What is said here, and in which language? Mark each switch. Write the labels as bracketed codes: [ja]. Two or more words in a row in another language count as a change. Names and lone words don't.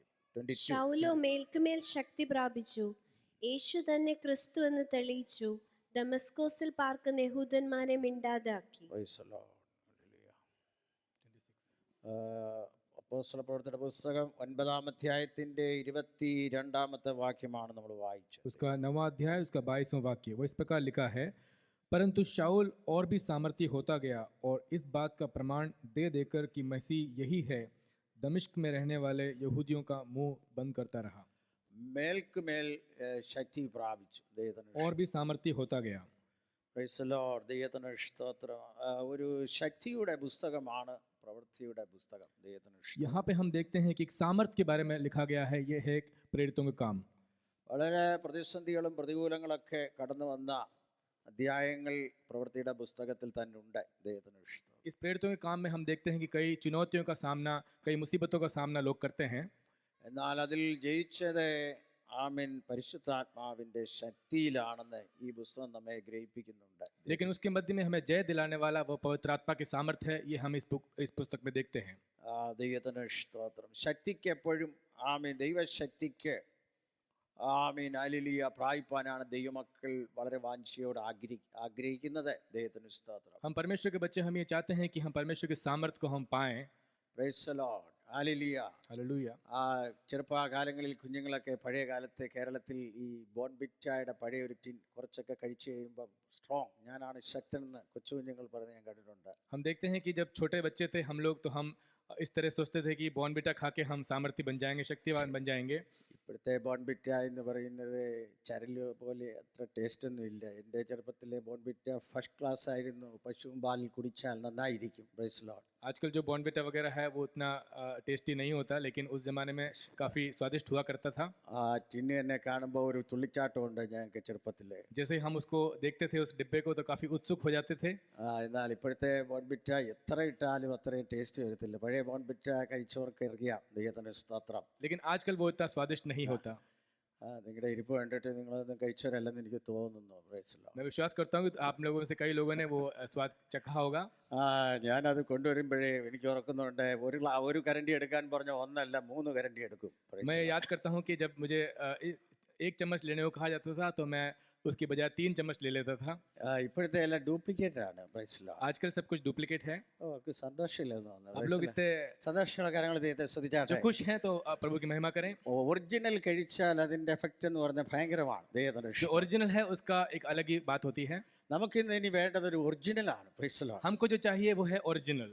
[ml] ശൗലോ മേൽക്കുമേൽ ശക്തി പ്രാപിച്ചു, യേശു തന്നെ ക്രിസ്തു എന്ന് തെളിയിച്ചു, ദമസ്കോസിൽ പാർക്കുന്ന യഹൂദന്മാരെ മിണ്ടാതാക്കി. അപ്പോസ്തല പ്രവൃത്തിയുടെ പുസ്തകം 9-ാം അധ്യായത്തിന്റെ 22-ാമത്തെ വാക്യമാണ് നമ്മൾ വായിച്ചത്. [hi] उसका 9वां अध्याय उसका 22वां वाक्य वो इस प्रकार लिखा है, परंतु शाऊल और भी सामर्थी होता गया और इस बात का प्रमाण दे देकर कि मसीह यही है, दमिश्क में रहने वाले यहूदियों का मुंह बंद करता रहा। [ml] മേൽക്കുമേൽ ശക്തി പ്രാപിച്ചു. ദൈവത്തിന് [hi] और भी सामर्थी होता गया। [en] Praise the Lord. [ml] ദൈവത്തിന് സ്തോത്രം. ഒരു ശക്തിയുടെ പുസ്തകമാണ് പ്രവൃത്തിയുടെ പുസ്തകം. ദൈവത്തിന് സ്തോത്രം. [hi] यहाँ पे हम देखते हैं कि एक सामर्थ के बारे में लिखा गया है, ये है एक प्रेरितों का काम। [ml] വളരെ പ്രതിസന്ധികളും പ്രതികൂലങ്ങളൊക്കെ കടന്നു വന്ന അധ്യായങ്ങൾ പ്രവൃത്തിയുടെ പുസ്തകത്തിൽ തന്നെ ഉണ്ട്. ദൈവത്തിന് സ്തോത്രം. [hi] इस प्रेरितों के काम में हम देखते हैं कि कई चुनौतियों का सामना, कई मुसीबतों का सामना लोग करते हैं, [ml] എന്നാൽ അതിൽ ജയിച്ചത് ആമേൻ പരിശുദ്ധാത്മാവിന്റെ ശക്തിയിലാണെന്ന് ഈ പുസ്തകം നമ്മെ ഗ്രഹിപ്പിക്കുന്നുണ്ട്. [hi] लेकिन उसके मध्य में हमें जय दिलाने वाला वो पवित्र आत्मा के सामर्थ्य है, ये हम इस पुस्तक में देखते हैं। [ml] ദൈവത്തിന് സ്തോത്രം. ശക്തിക്ക് എപ്പോഴും ആമേൻ ദൈവശക്തിക്ക് ആമേൻ ഹല്ലേലൂയ പ്രാപിപ്പാനാണ് ദൈവമക്കൾ വളരെ വാഞ്ചയോട് ആഗ്രഹിക്കുന്നത്. ദൈവത്തിന് സ്തോത്രം. [hi] हम परमेश्वर के बच्चे हम ये चाहते हैं कि हम परमेश्वर के सामर्थ्य को हम पाएं। [en] Praise the Lord. ഹല്ലേലൂയ. [hi] हालेलुया। [ml] ചെറുപ്പകാലങ്ങളിൽ കുഞ്ഞുങ്ങളൊക്കെ പഴയ കാലത്ത് കേരളത്തിൽ ഈ ബോൺബിറ്റായുടെ പഴയ ഒരു ടിൻ കുറച്ചൊക്കെ കഴിച്ചു കഴിയുമ്പോൾ സ്ട്രോങ്, ഞാനാണ് ശക്തനെന്ന് കൊച്ചു കുഞ്ഞുങ്ങൾ പറഞ്ഞ് ഞാൻ കണ്ടിട്ടുണ്ട്. [hi] हम देखते हैं कि जब छोटे बच्चे थे हम लोग, तो हम इस तरह सोचते थे कि बॉर्नविटा खा के हम सामर्थ्य बन जाएंगे, शक्तिवान बन जाएंगे। [ml] ഇപ്പോഴത്തെ ബോൺബിറ്റ എന്ന് പറയുന്നത് ചരല് പോലെ അത്ര ടേസ്റ്റ് ഒന്നും ഇല്ല. എൻ്റെ ചെറുപ്പത്തിലെ ബോൺബിറ്റ [en] first class [ml] ആയിരുന്നു. പശുവും പാലിൽ കുടിച്ചാൽ നന്നായിരിക്കും. [en] Praise the Lord. [hi] आजकल जो बॉर्नविटा वगैरह है वो उतना टेस्टी नहीं होता, लेकिन उस ज़माने में काफ़ी स्वादिष्ट हुआ करता था। [ml] ആ ടിന്ന് തന്നെ കാണുമ്പോൾ ഒരു തുള്ളിച്ചാട്ടമുണ്ട് ഞങ്ങൾക്ക് ചെറുപ്പത്തിലെ. [hi] जैसे हम उसको देखते थे उस डिब्बे को, तो काफ़ी उत्सुक हो जाते थे। [ml] എന്നാൽ ഇപ്പോഴത്തെ ബോൺബിറ്റ എത്ര ഇട്ടാലും അത്രയും ടേസ്റ്റ് വരത്തില്ല. പഴയ ബോൺബിറ്റ കഴിച്ചവർക്ക് അറിയാം. ദൈവത്തിന് സ്തോത്രം. [hi] लेकिन आजकल वो इतना स्वादिष्ट नहीं होता। [ml] നിങ്ങളുടെ ഇരിപ്പ് കണ്ടിട്ട് നിങ്ങളൊന്നും കഴിച്ചവരല്ലെന്ന് എനിക്ക് തോന്നുന്നു. [en] Praise the Lord. [hi] मैं विश्वास करता हूँ कि आप लोगों में से कई लोगों ने वो स्वाद चखा होगा। [ml] ഞാനത് കൊണ്ടുവരുമ്പോഴേ എനിക്ക് ഓർക്കുന്നുണ്ട്, ഒരു കരണ്ടി എടുക്കാൻ പറഞ്ഞ 1 അല്ല 3 കരണ്ടി എടുക്കും. [hi] मैं याद करता हूँ कि जब मुझे 1 चम्मच लेने को कहा जाता था, तो मैं उसकी बजाय 3 चम्मच ले लेता था। [ml] ഇപ്പോഴത്തെ എല്ലാം ഡ്യൂപ്ലിക്കേറ്റ് ആണ്. [en] Praise the Lord. [hi] आजकल सब कुछ डुप्लीकेट है। [ml] അവർക്ക് സന്തോഷമില്ലെന്ന് [hi] आप [ml] തോന്നുന്നു. [hi] लोग इतने [ml] സന്തോഷമുള്ള കാര്യങ്ങൾ ദൈവത്തെ [hi] जो [ml] സ്തുതിച്ചാട്ടെ. [hi] खुश हैं तो आप प्रभु की महिमा करें। [ml] ഒറിജിനൽ കഴിച്ചാൽ അതിന്റെ എഫക്റ്റ് എന്ന് പറഞ്ഞാൽ ഭയങ്കരമാണ്. ദൈവത്തിന് [hi] जो ओरिजिनल है उसका एक अलग ही बात होती है। [ml] നമുക്കിന്ന് ഇനി വേണ്ടത് ഒരു ഒറിജിനലാണ്. [en] Praise the Lord. [hi] हमको जो चाहिए वो है ओरिजिनल,